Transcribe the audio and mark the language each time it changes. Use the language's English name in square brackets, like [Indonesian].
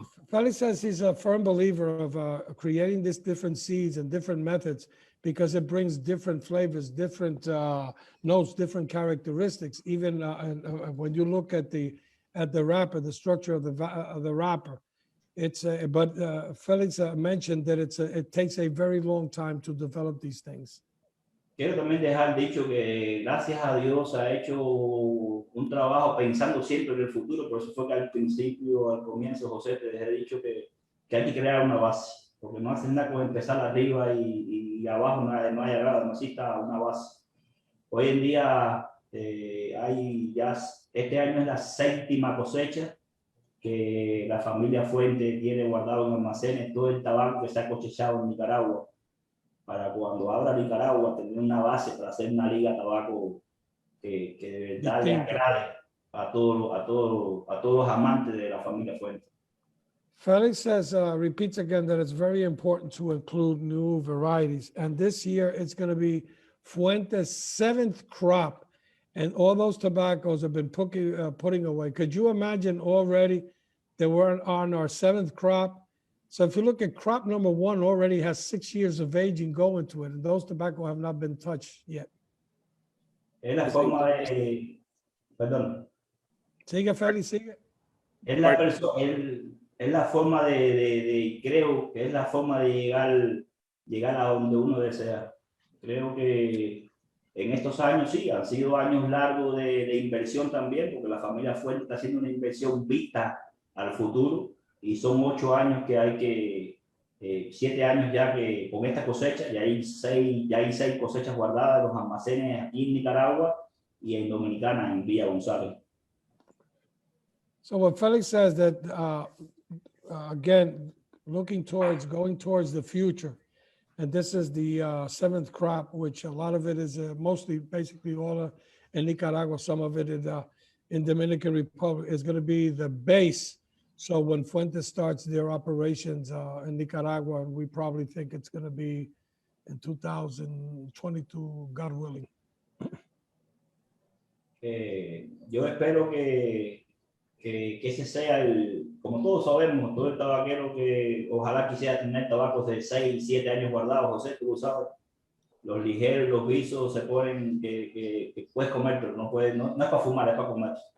[English] Felix says he's a firm believer of creating these different seeds and different methods because it brings different flavors, different notes, different characteristics. Even when you look at the wrapper, the structure of the wrapper, but Felix mentioned that it takes a very long time to develop these things. [Spanish] Quiero también dejar dicho que gracias a Dios ha hecho un trabajo pensando siempre en el futuro. Por eso fue que al principio, al comienzo, José, te dejé dicho que hay que crear una base. porque no hacen nada con empezar arriba y abajo no hay agrado, necesita una base. Hoy en día hay ya, este año es la 7ª cosecha que la familia Fuente tiene guardado en almacenes todo el tabaco que se ha cosechado en Nicaragua, para cuando abra Nicaragua tener una base para hacer una liga de tabaco que de verdad le agrade a todos los amantes de la familia Fuente. [English] Felix says, repeats again that it's very important to include new varieties. And this year it's going to be Fuente's 7th crop. And all those tobaccos have been putting away. Could you imagine already that we're on our 7th crop? So if you look at crop number 1, already has 6 years of aging going to it. And those tobacco have not been touched yet. [Spanish] Es la forma de, perdón. Sigue, Felix, sigue. Es la forma creo que es la forma de llegar a donde uno desea. Creo que en estos años sí, han sido años largos de inversión también, porque la familia Fuente está haciendo una inversión vista al futuro, y son 8 años que hay que, 7 años ya que con esta cosecha, ya hay 6 cosechas guardadas en los almacenes aquí en Nicaragua y en Dominicana, en Villa González. [English] So what Felix says that, again, going towards the future, and this is the 7th crop, which a lot of it is mostly, basically all in Nicaragua, some of it in Dominican Republic, is going to be the base. So when Fuente starts their operations in Nicaragua, we probably think it's going to be in 2022, God willing. [Spanish] Yo espero que ese sea como todos sabemos, todo el tabaquero que ojalá quisiera tener tabacos de 6, 7 años guardados. José, tú lo sabes, los ligeros, los visos se ponen que puedes comer, pero no es para fumar, es para comer.